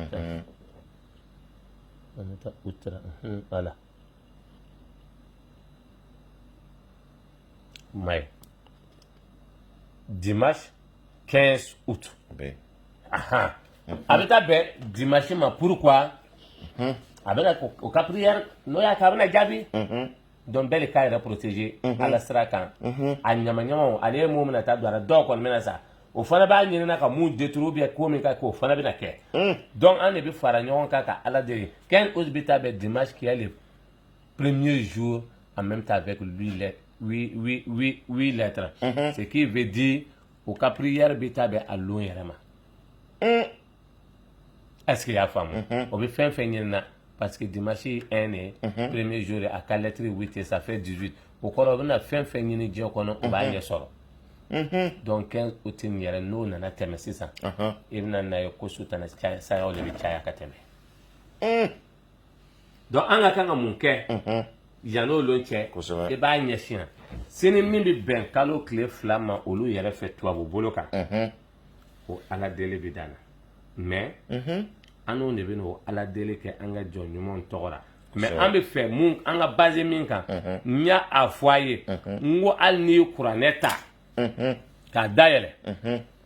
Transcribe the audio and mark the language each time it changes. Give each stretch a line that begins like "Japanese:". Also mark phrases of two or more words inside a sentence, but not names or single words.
French: Anti-Outra. Voilà. Mais dimanche 15 août. Avec ta bête, dimanche, pourquoi
Bambara: abena ko ka prière no ya ka bena jabi donc bel ka yɛrɛ protéger ala sira kan a ɲama ɲama ale mo mina ta dara dɔw kɔni mena sa o fana b'a ɲinina ka mun
French: détruire bien
Bambara: ko min ka k'o fana bena kɛ donc an de bi fara ɲɔgɔn kan ka ala deli
French: quel autre
Bambara: bi ta bɛ
French: dimanche qui est le premier jour en même temps avec lui 8 lettres ce qui veut dire
Bambara: o ka prière bi ta bɛ a lon yɛrɛ ma
French: est-ce qu'il y a
Bambara: faamu o bi fɛn fɛn ɲinina
French: parce que dimanche 1 est premier jour
Bambara: a ka lettre 8
French: et ça fait 18
Bambara: o kɔrɔ o bɛna fɛn fɛn ɲini diɲɛ kɔnɔ o b'a ɲɛ sɔrɔ
French: donc 15 août
Bambara: in yɛrɛ n'o nana tɛmɛ sisan i bɛna na ye ko su tana sayaw de bɛ caya ka tɛmɛ donc an ka kan ka mun kɛ yan'o lon cɛ i b'a ɲɛsin sini min bɛ bɛn kalo tile 2 ma olu yɛrɛ fɛ tubabu bolo kan o ala deli bɛ dan na mais an n'o de bɛ n'o ala deli kɛ an ka jɔn ɲumanw tɔgɔ la mais an bɛ fɛ mun an ka base min kan n y'a fɔ a ye n ko hali n'i ye kuranɛ ta k'a dayɛlɛ